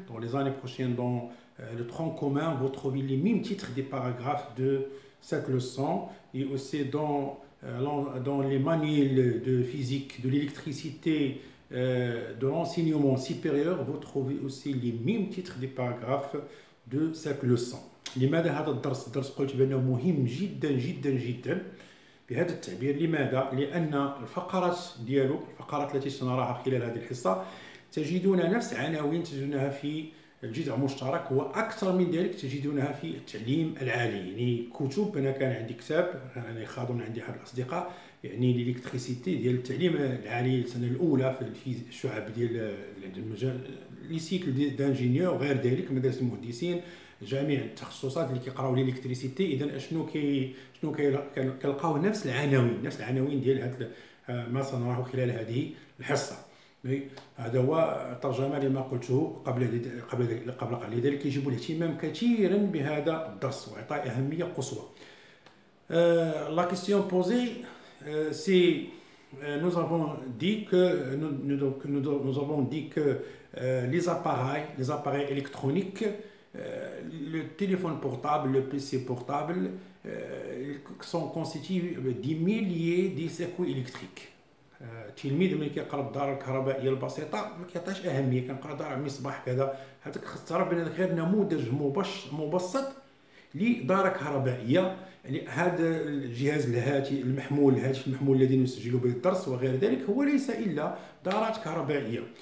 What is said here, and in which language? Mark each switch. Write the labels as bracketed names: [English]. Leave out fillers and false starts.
[French] Dans les années prochaines, dans le tronc commun, vous trouvez les mêmes titres des paragraphes de cette leçon et aussi dans les manuels de physique, de l'électricité, de l'enseignement supérieur, vous trouvez aussi les mêmes titres des paragraphes de cette leçon. [Arabic] لماذا هذا الدرس؟ الدرس قلت بأنه مهم جدا بهذا التعبير. لماذا؟ لأن الفقرات التي سنراها خلال هذه الحصة تجدون نفس عناوين تجدونها في الجزء المشترك، وأكثر من ذلك تجدونها في التعليم العالي. يعني كتب، أنا كان عندي كتاب، أنا خاضن عندي أحد الأصدقاء يعني الإلكتريسيتي ديال التعليم العالي السنة الأولى في الشعب ديال المجال لي سيكل دانجينيور وغير ذلك، مدارس المهندسين، جميع التخصصات اللي كيقراو الإلكتريسيتي. إذا شنو كنلقاو نفس العناوين ديال هذا ما سنراه خلال هذه الحصة. هذا هو ترجمة لما قلته قبل لذلك يجب الاهتمام كثيرا بهذا الدرس وإعطاء أهمية قصوى. [French] La question posée, c'est nous avons dit que les appareils électroniques, le téléphone portable, le PC portable, sont constitués de milliers de circuits électriques. [Arabic] التلميذ ملي كيقرا الدار الكهربائيه البسيطه ما كيعطيش اهميه، كنقرا دار مصباح كذا، هذاك خص تعرف بان غير نموذج مبسط لدار كهربائيه. يعني هذا الجهاز الهاتف المحمول الذي نسجل به الدرس وغير ذلك هو ليس الا دارات كهربائيه.